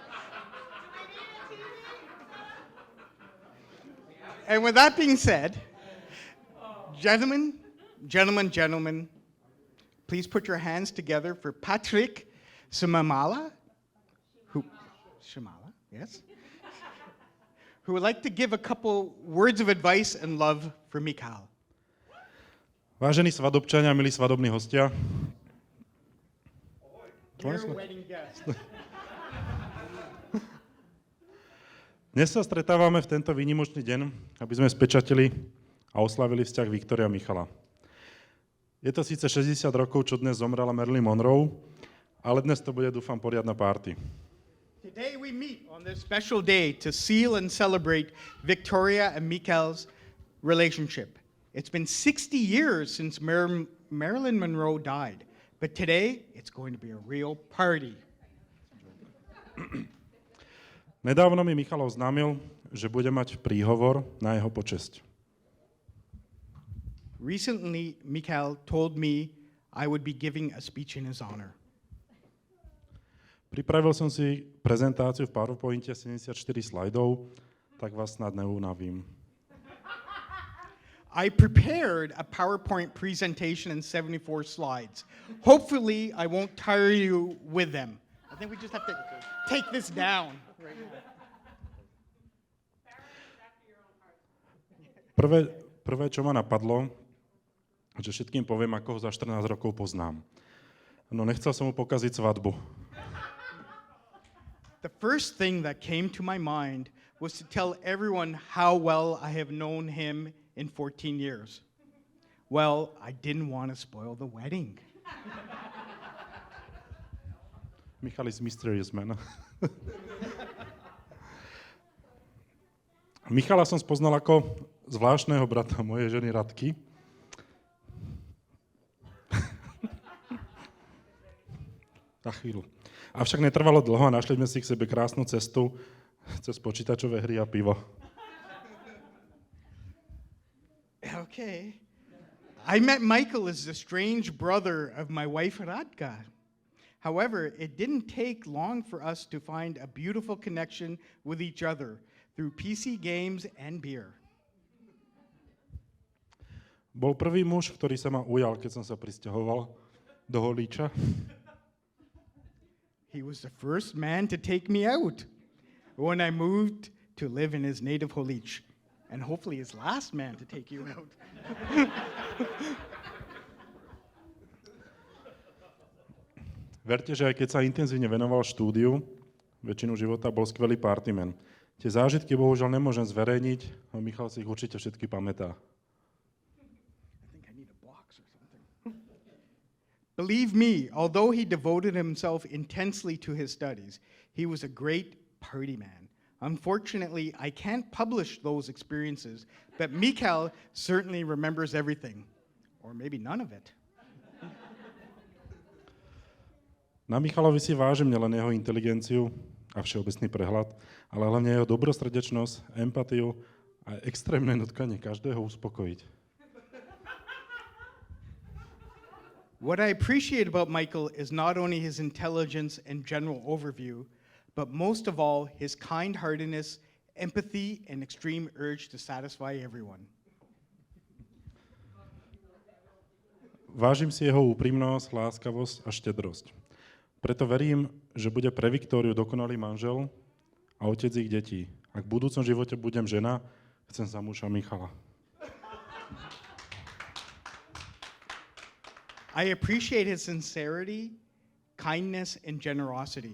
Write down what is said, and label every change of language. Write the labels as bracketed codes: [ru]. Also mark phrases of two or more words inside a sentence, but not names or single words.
[en] And with that being said, gentlemen, please put your hands together for Patrick Shamala, who would like to give a couple words of advice and love for Michal. [sk] Vážení svadobčania, milí svadobní hostia. [en] Dear wedding guest. [sk] Dnes sa stretávame v tento výnimočný deň, aby sme spečatili a oslavili vzťah Viktoria a Michala. Je to síce 60 rokov, čo dnes zomrela Marilyn Monroe, ale dnes to bude, dúfam, poriadna party. [en] Today we meet on this special day to seal and celebrate Victoria and Michal's relationship. It's been 60 years since Marilyn Monroe died, but today it's going to be a real party. [sk] Nedávno mi Michal oznámil, že bude mať príhovor na jeho počesť. [en] Recently, Michal told me I would be giving a speech in his honor. [sk] Pripravil som si prezentáciu v PowerPointe 74 slajdov, tak vás snad neunavím. [en] I prepared a PowerPoint presentation in 74 slides. Hopefully, I won't tire you with them. I think we just have to take this down. [sk] Prvé, čo ma napadlo, že všetkým poviem, ako ho za 14 rokov poznám. No nechcel som mu pokaziť svadbu. [en] The first thing that came to my mind was to tell everyone how well I have known him in 14 years. Well, I didn't want to spoil the wedding. Michal is mysterious man. [sk] Michala som spoznal ako zvláštneho brata mojej ženy Radky. Za chvíľu. Avšak netrvalo dlho a našli sme si k sebe krásnu cestu cez počítačové hry a pivo. Okay. [en] I met Michael as the strange brother of my wife Radka. However, it didn't take long for us to find a beautiful connection with each other through PC games and beer. [sk] Bol prvý muž, ktorý sa ma ujal, keď som sa prisťahoval do Holíča. [en] He was the first man to take me out. when I moved to live in his native Holich, and hopefully his last man to take you out. [sk] Verte, že aj keď sa intenzívne venoval štúdiu, väčšinu života bol skvelý partyman. Tie zážitky bohužiaľ nemôžem zverejniť, no Michal si ich určite všetky pamätá. [en] Believe me, although he devoted himself intensely to his studies, he was a great party man. Unfortunately, I can't publish those experiences, but Michal certainly remembers everything, or maybe none of it. [sk] Na Michalovi si vážim nielen jeho inteligenciu a všeobecný prehľad, ale hlavne jeho dobrosrdečnosť, empatiu a extrémne nutkanie každého uspokojiť. [en] What I appreciate about Michael is not only his intelligence and general overview, but most of all, his kind-heartedness, empathy, and extreme urge to satisfy everyone. [sk] Vážim si jeho úprimnosť, láskavosť a štedrosť. Preto verím, že bude pre Viktóriu dokonalý manžel a otec ich detí. Ak v budúcom živote budem žena, chcem za muža Michala. [en] I appreciate his sincerity, kindness, and generosity.